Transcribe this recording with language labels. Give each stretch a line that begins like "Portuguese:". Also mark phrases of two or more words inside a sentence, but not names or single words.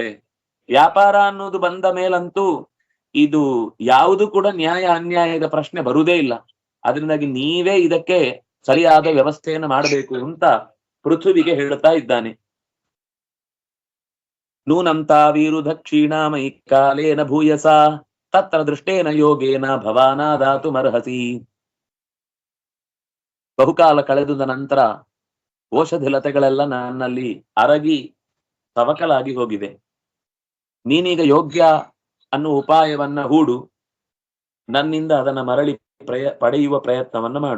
Kannada: ವ್ಯಾಪಾರ ಅನ್ನೋದು ಬಂದ ಮೇಲಂತೂ ಇದು ಯಾವುದು ಕೂಡ ನ್ಯಾಯ ಅನ್ಯಾಯದ ಪ್ರಶ್ನೆ ಬರುವುದೇ ಇಲ್ಲ. ಅದರಿಂದಾಗಿ ನೀವೇ ಇದಕ್ಕೆ ಸರಿಯಾದ ವ್ಯವಸ್ಥೆಯನ್ನು ಮಾಡಬೇಕು ಅಂತ ಪೃಥ್ವಿಗೆ ಹೇಳುತ್ತಾ ಇದ್ದಾನೆ.
Sanskrit: ನೂನಂ ತಾವೀರು ದಕ್ಷಿಣಾಮಯಿ ಕಾಲೇನ ಭೂಯಸ ತತ್ರ ದೃಷ್ಟೇನ ಯೋಗೇನ ಭವಾನಾದಾತು ಮರ್ಹಸಿ.
Kannada: ಬಹುಕಾಲ ಕಳೆದುದ ನಂತರ ಔಷಧಿ ಲತೆಗಳೆಲ್ಲ ನನ್ನಲ್ಲಿ ಅರಗಿ ಸವಕಲಾಗಿ ಹೋಗಿದೆ. ನೀನೀಗ ಯೋಗ್ಯ ಅನ್ನುವ ಉಪಾಯವನ್ನ ಹೂಡು, ನನ್ನಿಂದ ಅದನ್ನ ಮರಳಿ ಪಡೆಯುವ ಪ್ರಯತ್ನವನ್ನ ಮಾಡು.